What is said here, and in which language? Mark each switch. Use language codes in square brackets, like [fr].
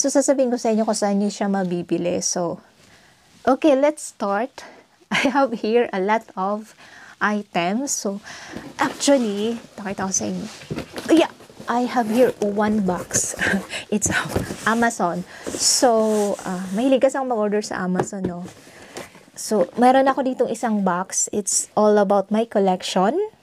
[tl] So, sasabihin ko sa inyo kung saan nyo siya mabibili. [en] So, okay, let's start. I have here a lot of items. So, actually, [tl] nakita ko sa inyo. [en] Yeah, I have here one box. It's Amazon. [tl] So, mahilig kasi akong mag-order sa Amazon, no? So, meron ako ditong isang box. [en] It's all about my collection.